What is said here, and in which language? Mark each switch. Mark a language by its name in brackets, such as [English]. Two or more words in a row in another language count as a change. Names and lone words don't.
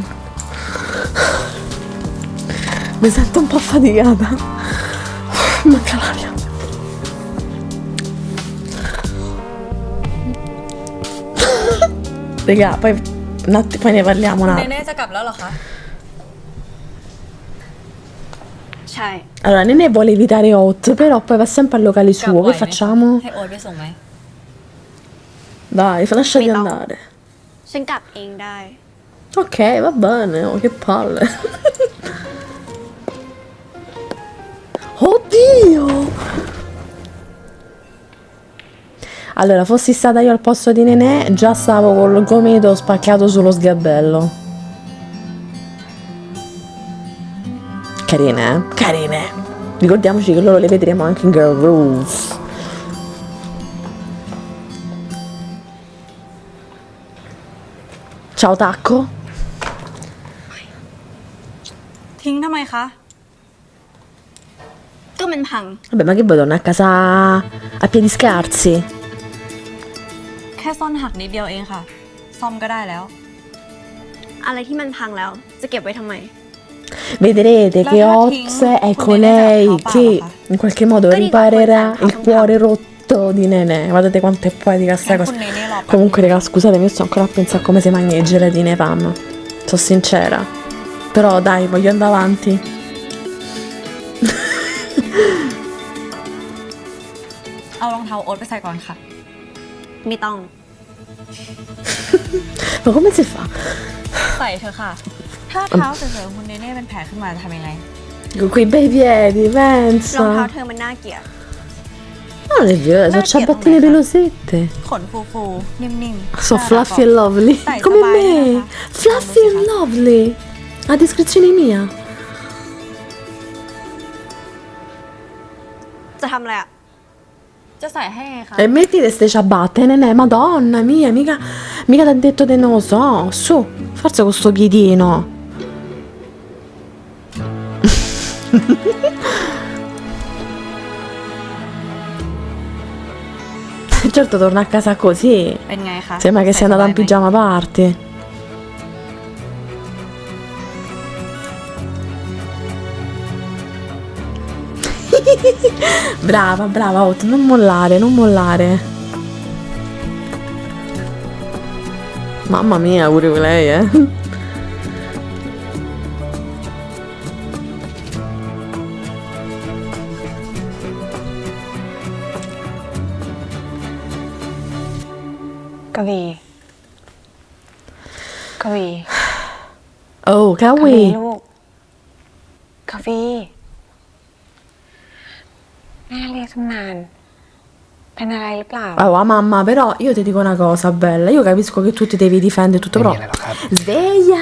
[Italian] Mi sento un po' affaticata. Manca l'aria. Raga, poi ne parliamo un [Thai] เน [Italian] attimo. [Thai] เน่จะกลับแล้วเหรอคะ ใช่ [Italian] Allora, Nene vuole evitare Hot, però poi va sempre al locale [Thai] กลับ [Italian] suo. [Thai] ไหว [Italian] Che [Thai] ไหม [Italian] facciamo? [Thai] ให้โอ๊ตไปส่งไหม [Italian] Dai, lasciati Mi no. andare. [Thai] ฉันกลับเองได้ [Italian] Ok, va bene. Oh, che palle. Oddio! Allora, fossi stata io al posto di Nenè, già stavo col gometo spaccato sullo sgabello. Carine, eh? Carine. Ricordiamoci che loro le vedremo anche in Girl Rules. Ciao Tacco. [Thai] ทิ้งทำไมคะ ก็มันพัง [Italian] Vabbè, ma che vuoi tornare a casa a piedi scarsi? [Thai] แค่ซ่อนหักนิดเดียวเองค่ะ ซ่อมก็ได้แล้ว อะไรที่มันพังแล้ว จะเก็บไว้ทำไม [Italian] Vedrete che La Oz King è con colei Nenè che Zappa. in qualche modo Quelli qua riparerà puoi il fare, cuore rotto di Nenè. Guardate quanto è poetica sta cosa. con Nenè l'ho Comunque, raga, scusatemi, io sto ancora a pensare a come si mangia le gelatine Pam. Sono sincera. Però dai, voglio andare avanti. [Thai] เอารองเท้าโอ๊ตไปใส่ก่อนค่ะ ไม่ต้อง [Italian] Ma come si fa? [Thai] ใส่เถอะค่ะ ถ้าเท้าสวยๆของคุณเนเน่เป็นแผลขึ้นมาจะทำยังไง [Italian] Con quei bei piedi, [Thai] รองเท้า [Italian] pensa. [Thai] เธอมันน่าเกลียด [Italian] Non è vero, sono ciabattine pelosette. [Thai] ขนฟูๆ นิ่มๆ [English] So [Thai] น่ารัก [English] fluffy and lovely. [Italian] Dai, Come stabile, me. Rafa. [English] Fluffy and lovely. [Italian] A descrizione mia. [Thai] จะทำอะไรอ่ะ จะใส่ให้ไงคะ [Italian] E mettite ste ciabatte, nenè, madonna mia, mica t'ha detto di non lo so. Su, forza con sto piedino. Certo, torna a casa così. [Thai] เป็นไงคะ [Italian] Sembra che sia andata in [Thai] ใส่สบายไหม [Italian] pigiama party. Brava, brava, Otto, non mollare, non mollare. Mamma mia, pure lei, eh. Kavi. Kavi. Oh, Kawi. [Thai] ลูกกาวีแม่เรียกตั้งนาน เป็นอะไรหรือเปล่า [Italian] Allora, mamma, però io ti dico una cosa bella. Io capisco che tu ti devi difendere tutto, [Thai] ไม่ [Italian] però [Thai] มีอะไรหรอกครับ [Italian] sveglia.